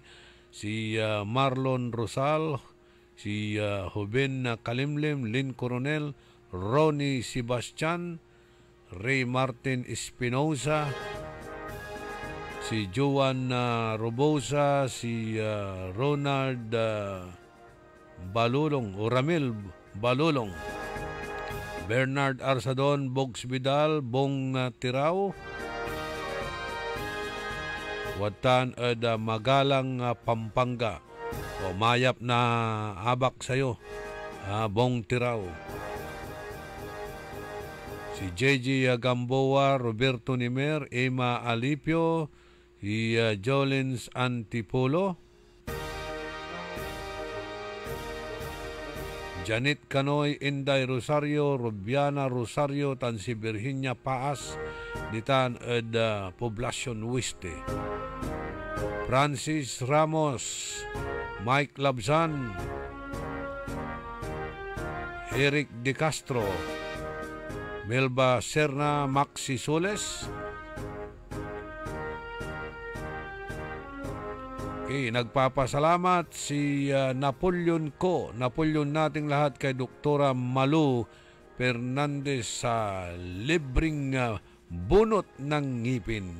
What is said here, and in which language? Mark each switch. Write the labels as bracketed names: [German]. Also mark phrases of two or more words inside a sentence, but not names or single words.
[Pangasinan] Si Marlon Rosal, si Joven Kalimlim, Lynn Coronel, Ronnie Sebastian, Ray Martin Espinosa, si Joan Robosa, si Ronald Balulong, o Ramil Balulong, Bernard Arsadon, Bogs Vidal, Bong Tirao, [Pampanga] Watan Magalang Pampanga, o mayap na abak sa'yo, Bong Tirao. [Pangasinan] Si JJ Gamboa, Roberto Nimer, Emma Alipio, si Jolens Antipolo, Janet Canoy, Inday Rosario, Rubiana Rosario, tan si Virginia Paas, ditan ed Poblacion Weste. Francis Ramos, Mike Labzan, Eric De Castro, Melba Serna, Maxi Soles. [Filipino] Okay, nagpapasalamat si Napoleon nating lahat kay Doktora Malu Fernandez sa libreng bunot ng ngipin.